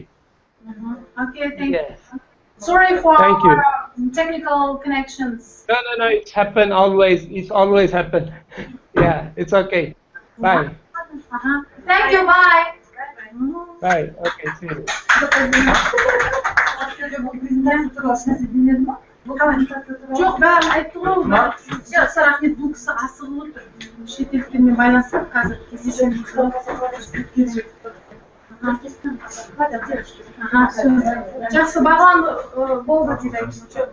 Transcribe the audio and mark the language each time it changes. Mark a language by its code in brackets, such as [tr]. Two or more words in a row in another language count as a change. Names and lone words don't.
[en] Okay, thank you. Yes. Sorry for Thank you. technical connections. No, it's happened always. It's always happened. Yeah, it's okay. Bye. Thank you, bye. Bye. Okay, see you. [kk] Жоқ, бәрін айтты ғой. Рахмет, бұл кісі асығып отыр. Шетелдіктермен байланысып, қазір кездесеміз. Жақсы, бағлан болды дейді.